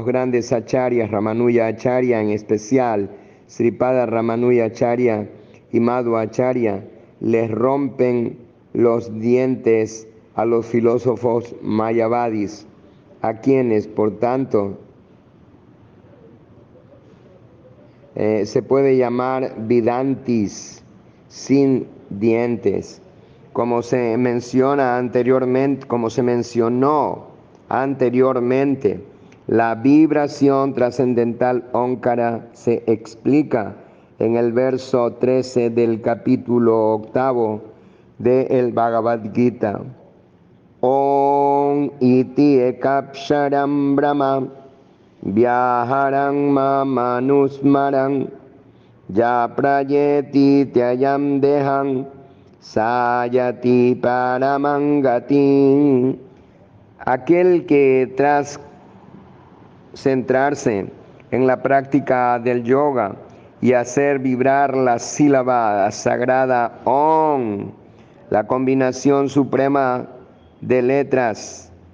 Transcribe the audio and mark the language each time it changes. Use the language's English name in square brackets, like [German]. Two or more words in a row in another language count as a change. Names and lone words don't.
[Spanish] grandes acharyas, Ramanuja Acharya en especial, Sripada Ramanuja Acharya y Madhva Acharya, les rompen los dientes a los filósofos mayavadis, a quienes, por tanto, se puede llamar Vedantis, sin dientes, como se mencionó anteriormente. La vibración trascendental Ónkara se explica en el verso 13 del capítulo 8 del Bhagavad Gita. [Sanskrit] ॐ इति एकप्शरम् ब्रह्म व्याहरम् मामनुस्मरम् य प्रयेति त्ययम् देहम् सयति परमाङ्गति. [Spanish] Aquel que tras centrarse en la práctica del yoga y hacer vibrar la sílaba sagrada Om, la combinación suprema de letras,